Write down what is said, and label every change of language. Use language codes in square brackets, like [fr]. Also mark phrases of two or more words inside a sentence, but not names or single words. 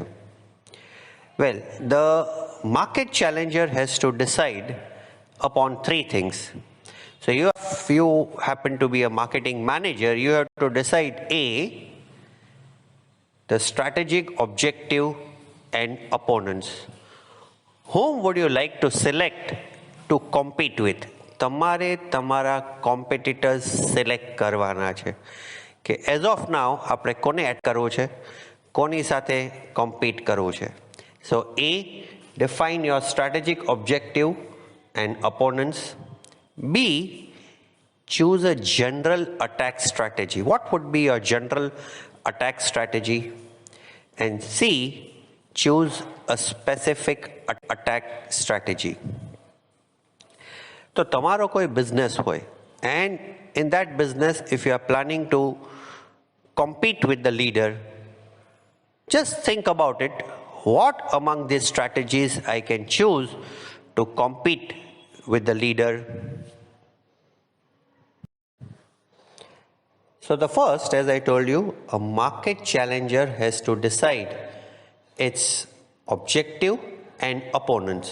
[en] Well, the market challenger has to decide upon three things. So if you happen to be a marketing manager, you have to decide A, the strategic objective and opponents. Whom would you like to select to compete with? [gu] તમારે તમારા [en] competitors select [gu] કરવાના છે કે [en] as of now [gu] આપણે કોને એડ કરવું છે, કોની સાથે compete કરવું છે. [en] So A, define your strategic objective and opponents. B, choose a general attack strategy. What would be your general attack strategy? And C, choose a specific attack strategy. [gu] So તમારો કોઈ business હોય, [en] and in that business if you are planning to compete with the leader, just think about it. What among these strategies I can choose to compete with the leader? So the first, as I told you, a market challenger has to decide its objective and opponents.